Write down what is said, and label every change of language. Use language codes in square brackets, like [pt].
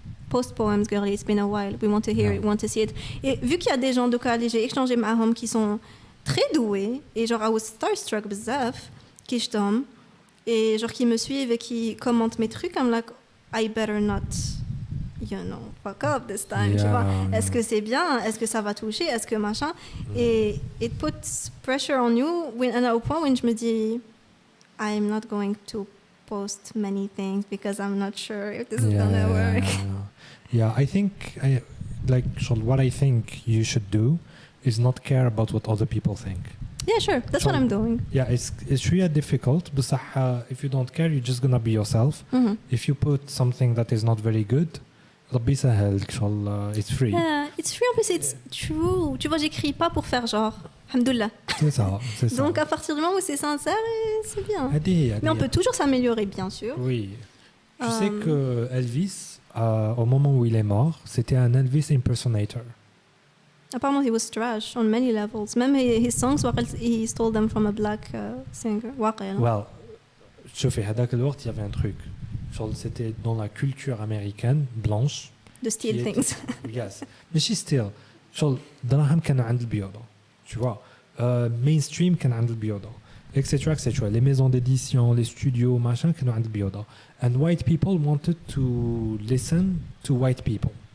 [en] Post poems, girlie, it's been a while. We want to hear it, we want to see it. [fr] Et vu qu'il y a des gens Dokan, j'ai échangé ma home qui sont très doués, et genre, [en] I was starstruck [fr] bzaf, qui je tombe, et genre, qui me suivent et qui commentent mes trucs, [en] I'm like, I better not. You know, fuck up this time, [fr] tu vois. Est-ce que c'est bien? Est-ce que ça va toucher? Est-ce que machin? [en] Et it puts pressure on you [fr] au point où je me dis [en] I'm not going to post many things because I'm not sure if this is gonna work. Yeah, I think like what I think you should do is not care about what other people think. Yeah, sure. That's what I'm doing. Yeah, it's really difficult. But if you don't care, you're just gonna be yourself. If you put something that is not very good, [ar] ربي يسهل إن شاء الله, [en] it's free. Yeah, it's free [fr] en plus, [en] it's true. [fr] Tu vois, j'écris pas pour faire genre. [ar] Alhamdoulilah. [fr] C'est ça, c'est ça. Donc à partir du moment où c'est sincère, c'est bien. [ar] هذه [fr] Mais on peut toujours s'améliorer, bien sûr. Oui. Tu sais que Elvis, au moment où il est mort, c'était un Elvis impersonator. Apparemment, [en] he was trash on many levels. [fr] Même [en] his songs, he stole them from a black singer. Well, [ar] شوفي هذاك الوقت [fr] il y avait un truc. C'était dans la culture américaine blanche. [en] De steal things. Yes. [fr] Mais [en] she still. [ar] دراهم كانوا عند البيوضة. [fr] Tu vois. [en] Mainstream [ar] كان عند البيوضة. [fr] Etc. etc. Les maisons d'édition, les studios, machin [ar] كانوا عند البيوضة. [en] And white people wanted to listen to white people.